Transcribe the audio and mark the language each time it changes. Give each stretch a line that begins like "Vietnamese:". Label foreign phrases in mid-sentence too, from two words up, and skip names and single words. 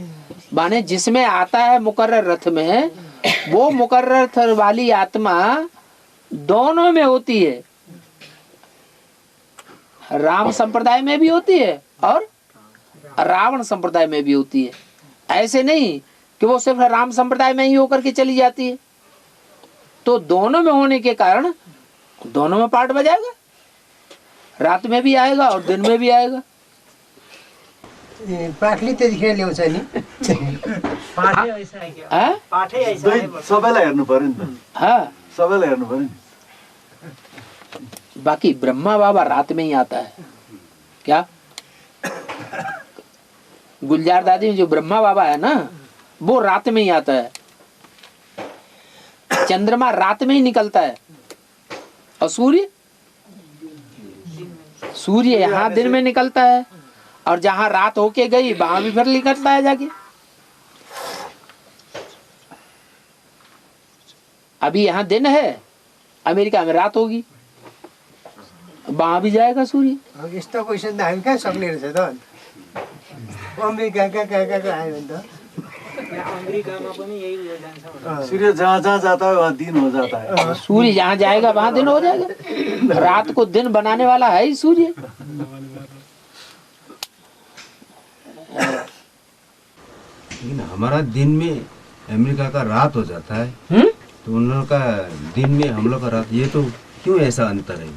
Hindi: माने जिसमें आता है मुकर्रर रथ में, वो मुकर्रर रथ वाली आत्मा दोनों में होती है, राम संप्रदाय में भी होती है और रावण संप्रदाय में भी होती है। ऐसे नहीं कि वो सिर्फ राम संप्रदाय में ही होकर के चली जाती है। तो दोनों में होने के कारण दोनों में पार्ट बजाएगा, रात में भी आएगा और दिन में भी आएगा।
Nepali: पाठले त्यतिखेर ल्याउँछ नि। सबैलाई हेर्नु पर्यो नि त।
Hindi: हाँ।
Nepali: सबैलाई हेर्नु पर्यो नि।
Hindi: बाकी ब्रह्मा बाबा रात में ही आता है। क्या? गुलजार दादी में जो ब्रह्मा बाबा है ना, वो रात में ही आता है। चंद्रमा रात में ही निकलता है और सूर्य यहाँ दिन में निकलता है, और जहाँ रात होके गई वहां भी फिर निकलता है जाके। अभी यहाँ दिन है, अमेरिका में रात होगी, वहां भी जाएगा सूर्य।
Nepali: यस्तो क्वेसन त हामी कहाँ सक्ने रहेछ त? अमेरिका कहाँ आयो भने त
Hindi: सूर्य जहाँ जहाँ जाता है वहाँ दिन हो जाता है। सूर्य जहाँ जाएगा वहां दिन हो जाएगा। रात को दिन बनाने वाला है ही सूर्य। लेकिन हमारा दिन में अमेरिका का रात हो जाता है, तो उन लोगों का दिन में हम लोग का रात, ये तो क्यों ऐसा अंतर है?